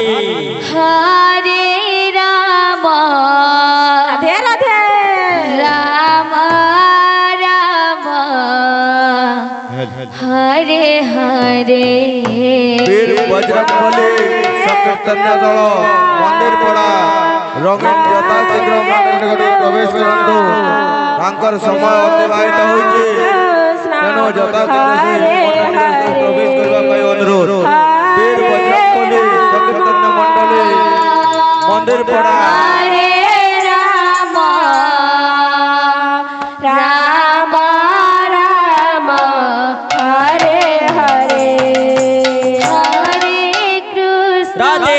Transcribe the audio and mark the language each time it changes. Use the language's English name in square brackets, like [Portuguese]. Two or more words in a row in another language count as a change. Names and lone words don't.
[Sanskrit] हरे राम [Hindi] राधे राधे [Sanskrit] राम राम हरे हरे [Odia] ବୀର ବଜରଙ୍ଗବଳୀ ସଂକୀର୍ତ୍ତନ୍ୟ ଦଳ ମନ୍ଦିର ପଡ଼ା ରଙ୍ଗୀନ ଯଥା ଶୀଘ୍ର ମନ୍ଦିର ପ୍ରବେଶ କରନ୍ତୁ ତାଙ୍କର ସମୟ ଅତିବାହିତ ହୋଇଛି ତେଣୁ ଯଥା ଶୀଘ୍ର ପ୍ରବେଶ କରିବା ପାଇଁ ଅନୁରୋଧ ବୀର ବଜରଙ୍ଗବଳୀ ସଂକୀର୍ତ୍ତନ୍ୟ ମଣ୍ଡଳୀ ମନ୍ଦିର ପଡ଼ା [Sanskrit] हरे राम राम राम हरे हरे हरे कृष्ण [Hindi] राधे